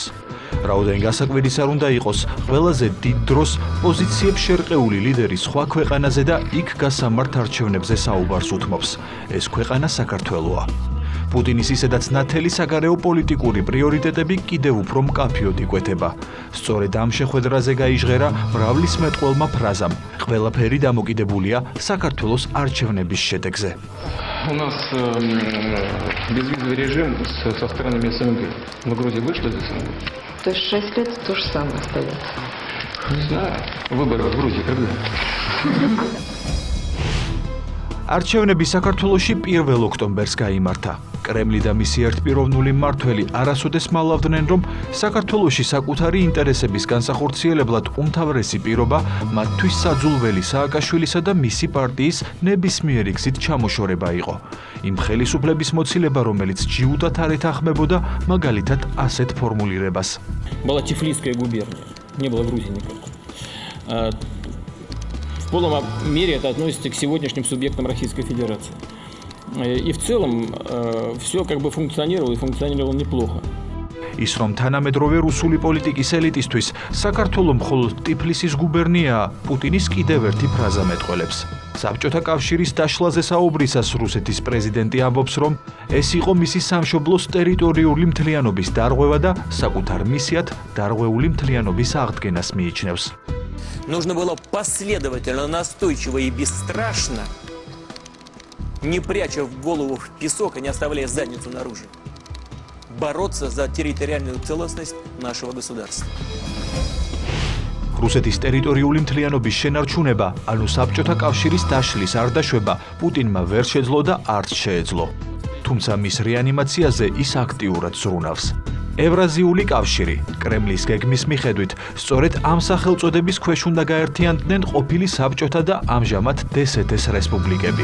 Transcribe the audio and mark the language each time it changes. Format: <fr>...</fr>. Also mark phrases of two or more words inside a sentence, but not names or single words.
<ka>რაოდენ გასაკვირის არ უნდა იყოს, ყველაზე დიდ დროს პოზიციებს შერყეული ლიდერი სხვა ქვეყანაზე და იქ გასამართ არჩევნებზე საუბარს უთმობს. ეს ქვეყანა საქართველოა. პუტინის ისედაც ნათელი საგარეო პოლიტიკური პრიორიტეტები კიდევ უფრო მკაფიოდ იკვეთება. სწორედ ამ შეხვედრაზე გაიჟღერა მრავლისმეტყველმა ფრაზამ. ყველაფერი დამოკიდებულია საქართველოს არჩევნების შედეგზე.</ka> <ru>У нас безвизовый режим со странами СНГ. Но Грузия вышла из СНГ? То есть 6 лет то же самое остается. Не знаю. Выборы в Грузии когда?</ru> <ka>არჩევნები საქართველოში 1 ოქტომბერს გაიმართა. კრემლი და მისი ერთპიროვნული მმართველი არასოდეს მალავდნენ, რომ საქართველოში საკუთარი ინტერესების განსახორციელებლად უმთავრესი პირობა მათთვის საძულველი სააკაშვილისა და მისი პარტიის ნებისმიერი გზით ჩამოშორება იყო. იმ ხელისუფლების მოცილება, რომელიც ჯიუტად არ ეთანხმებოდა, მაგალითად ასეთ ფორმულირებას.</ka> <ru>Была Тифлисская губерния, не было Грузии никакой. В полном мере это относится к сегодняшним субъектам Российской Федерации. И в целом все как бы функционировало и функционировало неплохо.</ru> <ka>ის რომ თანამედროვე რუსული პოლიტიკის ელიტისთვის საქართველო მხოლოდ ტიფლისის გუბერნიაა, პუტინის კიდევ ერთი ფრაზა მეტყველებს. საბჭოთა კავშირის დაშლაზე საუბრისას რუსეთის პრეზიდენტი ამბობს, რომ ეს იყო მისი სამშობლოს ტერიტორიული მთლიანობის დარღვევა და საკუთარ მისიად დარღვეული მთლიანობის აღდგენას მიიჩნევს.</ka> <ru>Нужно было последовательно, настойчиво и бесстрашно, не пряча голову в песок и не оставляя задницу наружу, бороться за территориальную целостность нашего государства.</ru> <ka>რუსეთის ტერიტორიული მთლიანობის შენარჩუნება, ანუ საბჭოთა კავშირის დაშლის არ დაშვება პუტინმა ვერ შეძლო და არც შეეძლო. თუმცა მის რეანიმაციაზე ის აქტიურად ზრუნავს. ევრაზიული კავშირი, კრემლის გეგმის მიხედვით, სწორედ ამ სახელწოდების ქვეშ უნდა გაერთიანდნენ ყოფილი საბჭოთა და ამჟამად დსთ-ს რესპუბლიკები.</ka>